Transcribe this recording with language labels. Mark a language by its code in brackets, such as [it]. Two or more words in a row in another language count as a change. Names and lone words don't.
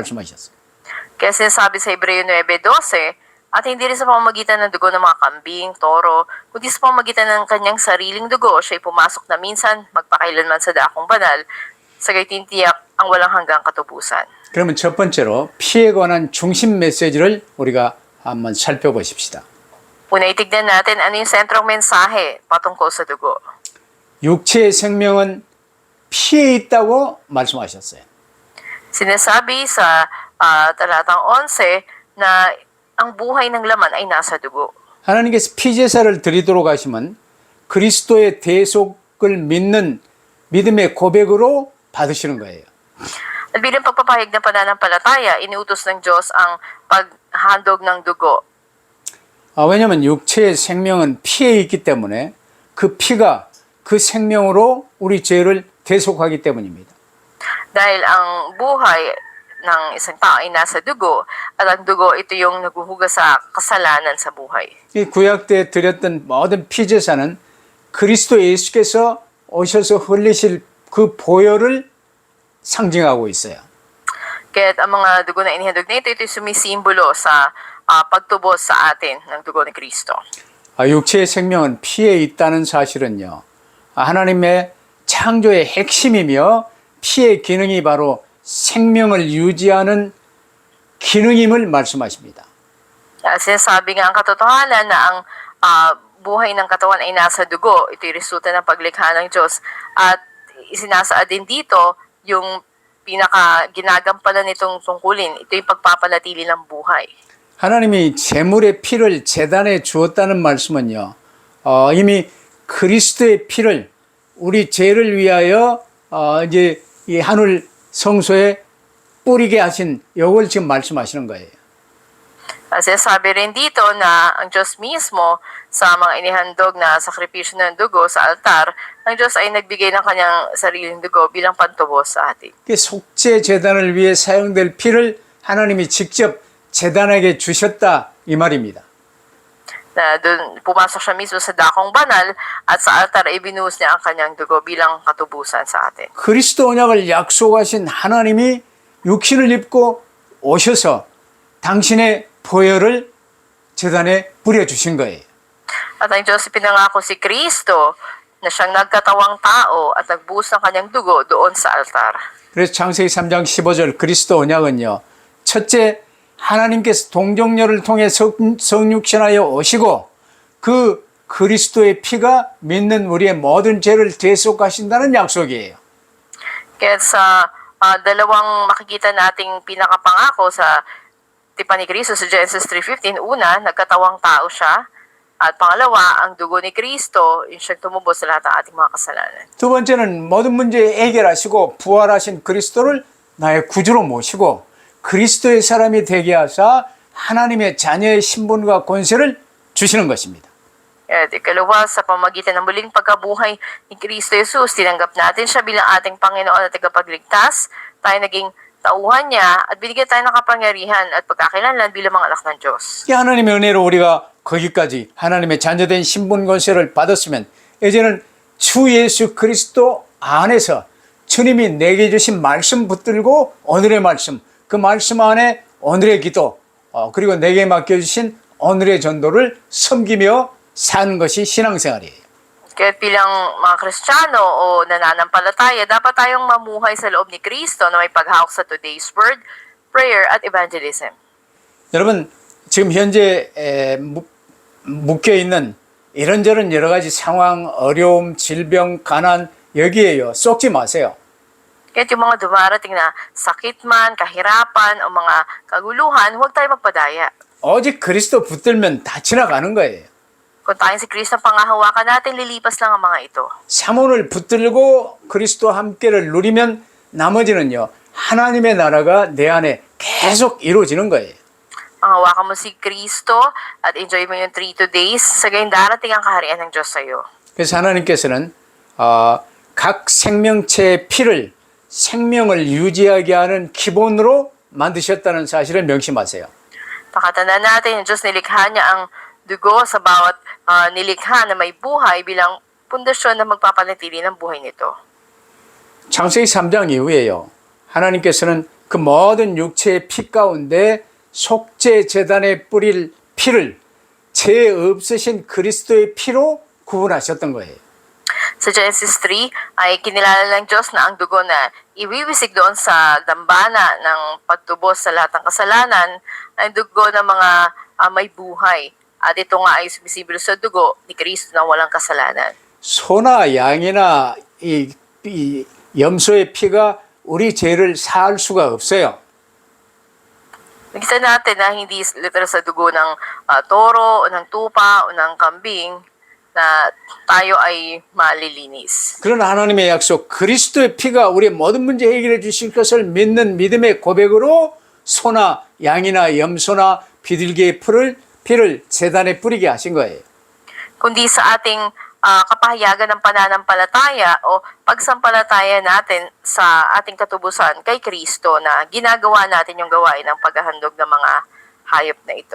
[tl] Kaya sinasabi sa Hebreo 9:12, At hindi rin sa pamamagitan ng dugo ng mga kambing, toro, kundi sa pamamagitan ng kanyang sariling dugo, siya'y pumasok na minsan, magpakailanman sa dakong banal, sa gayon tiyak ang walang hanggang katubusan. [ko] 그러면 첫 번째로 피에 관한 중심 메시지를 우리가 한번 살펴보십시다. [tl] Una, itignan natin ano yung sentrong mensahe patungkol sa dugo. [ko] 육체의 생명은 피에 있다고 말씀하셨어요. [tl] Sinasabi sa talatang 11 na ang buhay ng laman ay nasa dugo. [ko] 하나님께서 피제사를 드리도록 하시면 그리스도의 대속을 믿는 믿음의 고백으로 받으시는 거예요. [tl] At bilang pagpapahayag ng pananampalataya, iniutos ng Diyos ang paghandog ng dugo. [ko] 왜냐하면 육체의 생명은 피에 있기 때문에 그 피가 그 생명으로 우리 죄를 대속하기 때문입니다. [tl] Dahil ang buhay ng isang tao ay nasa dugo, at ang dugo ito yung naghuhugas sa kasalanan sa buhay. [ko] 이 구약 때 드렸던 모든 피제사는 그리스도 예수께서 오셔서 흘리실 그 보혈을 상징하고 있어요. [tl] Kaya't ang mga dugo na inihandog na ito, ito'y sumisimbolo sa pagtubos sa atin ng dugo ni Kristo. [ko] 육체의 생명은 피에 있다는 사실은요, 하나님의 창조의 핵심이며 피의 기능이 바로 생명을 유지하는 기능임을 말씀하십니다. [tl] Sinasabi nga ang katotohanan na ang buhay ng katawan ay nasa dugo. Ito'y resulta ng paglikha ng Diyos. At isinasaad din dito yung ginagampanan nitong tungkulin. Ito yung pagpapanatili ng buhay. [ko] 하나님이 제물의 피를 제단에 주었다는 말씀은요, 이미 그리스도의 피를 우리 죄를 위하여 이제 이 하늘 성소에 뿌리게 하신 이걸 지금 말씀하시는 거예요. [tl] Sinasabi rin dito na ang Diyos mismo sa mga inihandog na sakripisyo ng dugo sa altar, ang Diyos ay nagbigay ng kanyang sariling dugo bilang pantubos sa atin. [ko] 속죄 제단을 위해 사용될 피를 하나님이 직접 제단에게 주셨다 이 말입니다. [tl] Na doon pumasok siya mismo sa dakong banal at sa altar ay binuhos niya ang kanyang dugo bilang katubusan sa atin. [ko] 그리스도 언약을 약속하신 하나님이 육신을 입고 오셔서 당신의 보혈을 제단에 뿌려주신 거예요. [tl] At ang Diyos pinangako si Kristo na siyang nagkatawang tao at nagbuhos ng kanyang dugo doon sa altar. [ko] 그래서 창세기 3장 15절 그리스도 언약은요, 첫째 하나님께서 동정녀를 통해 성육신하여 오시고 그 그리스도의 피가 믿는 우리의 모든 죄를 대속하신다는 약속이에요. [tl] Kaya sa dalawang makikita nating pinakapangako sa tipan ni Kristo sa Genesis 3:15, una, nagkatawang tao siya. At pangalawa, ang dugo ni Kristo, yung siyang tumubos sa lahat ng ating mga kasalanan. [ko] 두 번째는 모든 문제 해결하시고 부활하신 그리스도를 나의 구주로 모시고 그리스도의 사람이 되게 하사 하나님의 자녀의 신분과 권세를 주시는 것입니다. [tl] At ikalawa, sa pamagitan ng muling pagkabuhay ni Kristo Jesus, tinanggap natin siya bilang ating Panginoon at tagapagligtas. Tayo naging tauhan niya at binigyan tayo ng kapangyarihan at pagkakilanlan bilang mga anak ng Diyos. [ko] 이 하나님의 은혜로 우리가 거기까지 하나님의 자녀된 신분 권세를 받았으면 이제는 주 예수 그리스도 안에서 주님이 내게 주신 말씀 붙들고 오늘의 말씀, 그 말씀 안에 오늘의 기도, 그리고 내게 맡겨주신 오늘의 전도를 섬기며 사는 것이 신앙생활이에요. [tl] Kaya bilang mga Kristiyano o nananampalataya, dapat tayong mamuhay sa loob ni Kristo na may paghawak sa [en] today's word, prayer, [tl] at evangelism. [ko] 여러분, 지금 현재 묶여있는 이런저런 여러 가지 상황, 어려움, 질병, 가난, 여기에요. 쏙지 마세요. [tl] Kaya yung mga dumarating na sakit man, kahirapan, o mga kaguluhan, huwag tayo magpadaya. [ko] 오직 그리스도 붙들면 다 지나가는 거예요. [tl] Kung tayong si Kristo ang pangahawakan natin, lilipas lang ang mga ito. [ko] 사문을 붙들고 그리스도와 함께를 누리면 나머지는요, 하나님의 나라가 내 안에 계속 이루어지는 거예요. [tl] Hawakan mo si Kristo at enjoy mo yung 3 days, sa gayon darating ang kaharian ng Diyos sa iyo. [ko] 그래서 하나님께서는 각 생명체의 피를 생명을 유지하게 하는 기본으로 만드셨다는 사실을 명심하세요. [tl] Pakatandaan natin, yung Diyos nilikha niya ang dugo sa bawat nilikha na may buhay bilang pundasyon na magpapanatili ng buhay nito. [ko] 창세기 3장 이후에요, 하나님께서는 그 모든 육체의 피 가운데 속죄 제단에 뿌릴 피를 죄 없으신 그리스도의 피로 구분하셨던 거예요. [tl] Sa Genesis 3 ay kinilala ng Diyos na ang dugo na iwiwisig doon sa dambana ng pagtubos sa lahat ng kasalanan ay dugo ng mga may buhay. At ito nga ay sumisimbolo sa dugo ni Kristo na walang kasalanan. [ko] 소나 양이나 이 염소의 피가 우리 죄를 사할 수가 없어요. [tl] Nakita natin na hindi literal sa dugo ng toro, o ng tupa, o ng kambing na tayo ay malilinis. [ko] 그러나 하나님의 약속, 그리스도의 피가 우리의 모든 문제 해결해 주실 것을 믿는 믿음의 고백으로 소나 양이나 염소나 비둘기의 피를 제단에 뿌리게 하신 거예요. [tl] Kundi sa ating kapahayagan ng pananampalataya o pagsampalataya natin sa ating katubusan kay Kristo na ginagawa natin yung gawain ng paghahandog ng mga hayop na ito.